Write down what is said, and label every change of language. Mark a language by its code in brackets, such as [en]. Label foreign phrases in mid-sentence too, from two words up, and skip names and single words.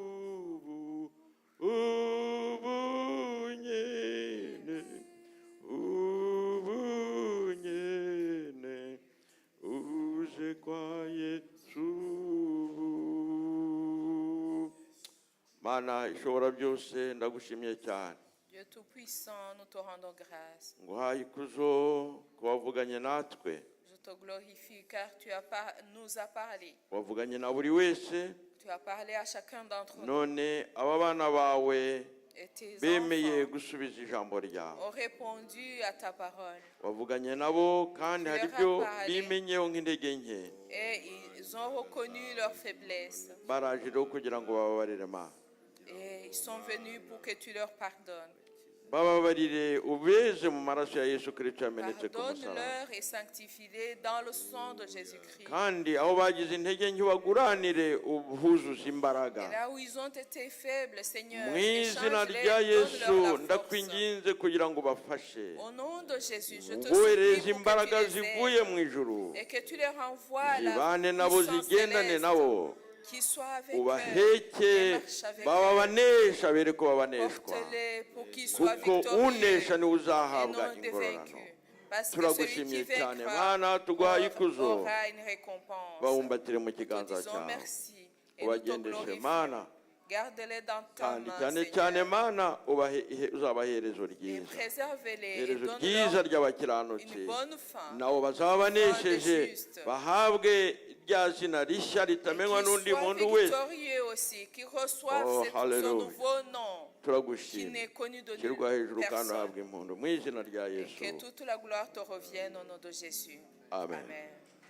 [rw] ubunyene, ubunyene, uje kwa Yesu. Mana ishobora byose ndagushimiye cyane. [fr] Dieu Tout-Puissant, nous te rendons grâce. [rw] Nguhaye ikuzo kubavuganye natwe. [fr] Je te glorifie car nous as parlé. [rw] wavuganye na buri wese [fr] Tu as parlé à chacun d'entre nous. [rw] none aba bana bawe [fr] Et tes [rw] bemeye [fr] enfants [rw] gusubiza ijambo ryawe [fr] ont répondu à ta parole. [rw] wavuganye nabo kandi [fr] Tu [rw] hari [fr] leur as [rw] ibyo [fr] parlé. [rw] bimenyeho nk'intege nke [fr] Et ils ont reconnu leur faiblesse. [rw] baraje rero kugira ngo bababarire Mana [fr] Et ils sont venus pour que tu leur pardonnes. [rw] bababarire ubeze mu maraso ya Yesu Kristo yamenetse ku musaraba [fr] Pardonne-leur et sanctifie-les dans le sang de Jésus-Christ. [rw] kandi aho bagize intege nke baguranire ubuzuza imbaraga [fr] Et là où ils ont été faibles, Seigneur, [rw] mu izina [fr] échange-les, [rw] rya Yesu [fr] donne-leur la force. [rw] ndakwinginze kugira ngo ubafashe [fr] Au nom de Jésus, je te [rw] ubohereze [fr] supplie pour [rw] imbaraga [fr] que tu les [rw] zivuye [fr] aides [rw] mu ijuru [fr] et que tu les renvoies la [rw] zibane nabo [fr] puissance [rw] zigendane [fr] céleste, [rw] nabo [fr] qui soit avec eux [rw] ubaheke [fr] et marche avec [rw] baba [fr] eux. [rw] banesha bere ko babaneshwa [fr] Porte-les pour qu'ils soient [rw] kuko [fr] victorieux [rw] unesha niwe [fr] et [rw] uzahabwa [fr] non des [rw] ingororano [fr] vaincus. Parce que celui [rw] turagushimiye [fr] qui [rw] cyane [fr] vaincra [rw] Mana tuguhaye ikuzo [fr] aura une récompense. [rw] bawumbatire mu [fr] Nous te [rw] kiganza [fr] disons [rw] cyawe [fr] merci et nous te [rw] ubagendeshe Mana [fr] glorifions. Garde-les dans ta [rw] kandi [fr] main, [rw] cyane cyane [fr] Seigneur, [rw] Mana uzabaha iherezo [fr] et [rw] ryiza [fr] préserve-les et [rw] iherezo ryiza [fr] donne-leur [rw] ry'abakiranutsi [fr] une bonne fin. [rw] nabo bazaba banesheje [fr] juste. [rw] bahabwe rya zina rishya ritamenywa [fr] Qu'ils [rw] n'undi [fr] soient [rw] muntu wese [fr] victorieux aussi, qu'ils reçoivent Oh, ce hallelujah. nouveau nom qui [rw] turagushima [fr] n'est connu de [rw] shyirwa [fr] nulle [rw] hejuru kandi [fr] personne. [rw] uhabwe impundu mu izina rya [fr] Et [rw] Yesu [fr] que toute la gloire te revienne au nom de Jésus. Amen. Amen.